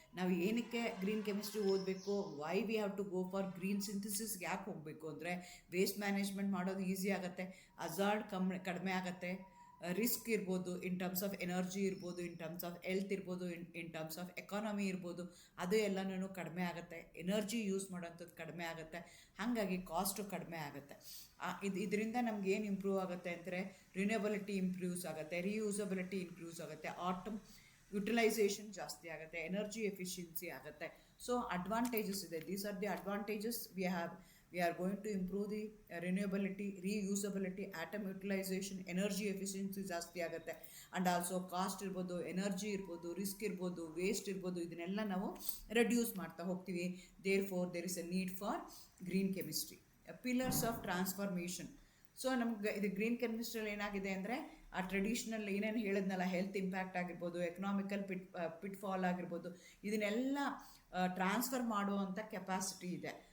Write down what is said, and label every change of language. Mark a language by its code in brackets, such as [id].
[kn] ನಾವು ಏನಕ್ಕೆ green chemistry ಓದಬೇಕು, [en] why we have to go for green ಸಿಂಥಸಿಸ್ಗೆ [kn] ಯಾಕೆ ಹೋಗಬೇಕು ಅಂದರೆ ವೇಸ್ಟ್ ಮ್ಯಾನೇಜ್ಮೆಂಟ್ ಮಾಡೋದು ಈಸಿ ಆಗುತ್ತೆ, ಅಜಾರ್ಡ್ ಕಡಿಮೆ ಆಗುತ್ತೆ, ರಿಸ್ಕ್ ಇರ್ಬೋದು ಇನ್ ಟರ್ಮ್ಸ್ ಆಫ್ ಎನರ್ಜಿ ಇರ್ಬೋದು, ಇನ್ ಟರ್ಮ್ಸ್ ಆಫ್ ಹೆಲ್ತ್ ಇರ್ಬೋದು, ಇನ್ ಟರ್ಮ್ಸ್ ಆಫ್ ಎಕಾನಮಿ ಇರ್ಬೋದು, ಅದು ಎಲ್ಲನೂ ಕಡಿಮೆ ಆಗುತ್ತೆ. ಎನರ್ಜಿ ಯೂಸ್ ಮಾಡೋಂಥದ್ದು ಕಡಿಮೆ ಆಗುತ್ತೆ, ಹಾಗಾಗಿ ಕಾಸ್ಟು ಕಡಿಮೆ ಆಗುತ್ತೆ. ಇದರಿಂದ ನಮ್ಗೆ ಏನು ಇಂಪ್ರೂವ್ ಆಗುತ್ತೆ ಅಂದರೆ ರಿನ್ಯೂವಬಿಲಿಟಿ ಇಂಪ್ರೂವ್ಸ್ ಆಗುತ್ತೆ, ರಿಯೂಸಬಿಲಿಟಿ ಇಂಪ್ರೂವ್ಸ್ ಆಗುತ್ತೆ, ಯುಟಿಲೈಸೇಷನ್ ಜಾಸ್ತಿ ಆಗುತ್ತೆ, ಎನರ್ಜಿ ಎಫಿಷಿಯನ್ಸಿ ಆಗುತ್ತೆ. ಸೊ ಅಡ್ವಾಂಟೇಜಸ್ ಇದೆ. [en] these are the advantages we are going to improve the renewability, reusability, atom utilization, energy efficiency [kn] ಜಾಸ್ತಿ ಆಗುತ್ತೆ. ಆ್ಯಂಡ್ ಆಲ್ಸೋ ಕಾಸ್ಟ್ ಇರ್ಬೋದು, ಎನರ್ಜಿ ಇರ್ಬೋದು, ರಿಸ್ಕ್ ಇರ್ಬೋದು, ವೇಸ್ಟ್ ಇರ್ಬೋದು, ಇದನ್ನೆಲ್ಲ ನಾವು ರೆಡ್ಯೂಸ್ ಮಾಡ್ತಾ ಹೋಗ್ತೀವಿ. [en] Therefore there is a need for green chemistry. Pillars of transformation. [kn] So ನಮ್ಗೆ ಇದು ಗ್ರೀನ್ ಕೆಮಿಸ್ಟ್ರಿಯಲ್ಲಿ ಏನಾಗಿದೆ ಅಂದರೆ ಆ ಟ್ರೆಡಿಷ್ನಲ್ ಏನೇನು ಹೇಳಿದ್ನಲ್ಲ, ಹೆಲ್ತ್ ಇಂಪ್ಯಾಕ್ಟ್ ಆಗಿರ್ಬೋದು, ಎಕನಾಮಿಕಲ್ ಪಿಟ್ಫಾಲ್ ಆಗಿರ್ಬೋದು, ಇದನ್ನೆಲ್ಲ ಟ್ರಾನ್ಸ್ಫರ್ ಮಾಡುವಂಥ ಕೆಪಾಸಿಟಿ ಇದೆ.